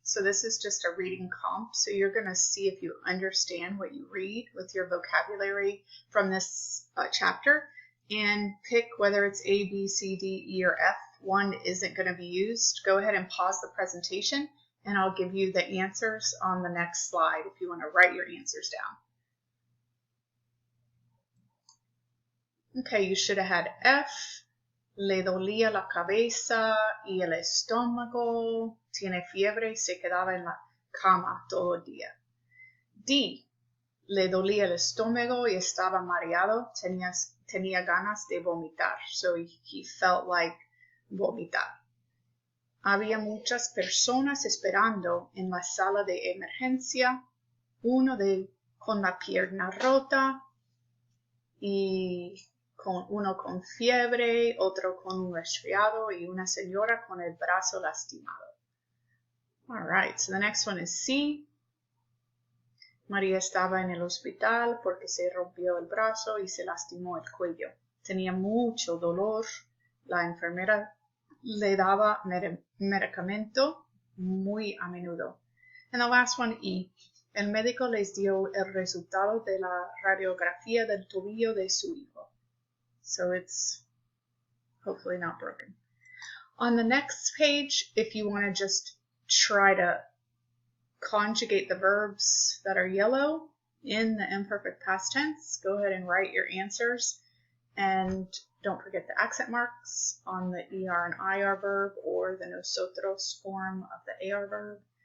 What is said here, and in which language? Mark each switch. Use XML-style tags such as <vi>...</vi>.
<en>So this is just a reading comp. So you're going to see if you understand what you read with your vocabulary from this chapter, and pick whether it's A, B, C, D, E, or F. One isn't going to be used. Go ahead and pause the presentation, and I'll give you the answers on the next slide if you want to write your answers down. Okay, you should have had F.</en> <es>Le dolía la cabeza y el estómago. Tiene fiebre y se quedaba en la cama todo el día. D. Le dolía el estómago y estaba mareado. Tenía ganas de vomitar.</es> <en>So he felt like</en> <es>vomitar. Había muchas personas esperando en la sala de emergencia. Uno con la pierna rota y uno con fiebre, otro con un resfriado, y una señora con el brazo lastimado.</es> <en>All right, so the next one is C.</en> <es>María estaba en el hospital porque se rompió el brazo y se lastimó el cuello. Tenía mucho dolor. La enfermera le daba medicamento muy a menudo.</es> <en>And the last one, E.</en> <es>El médico les dio el resultado de la radiografía del tobillo de su hijo.</es> <en>So it's hopefully not broken. On the next page, if you want to just try to conjugate the verbs that are yellow in the imperfect past tense, go ahead and write your answers. And don't forget the accent marks on the ER and IR verb or the nosotros form of the AR verb.</en>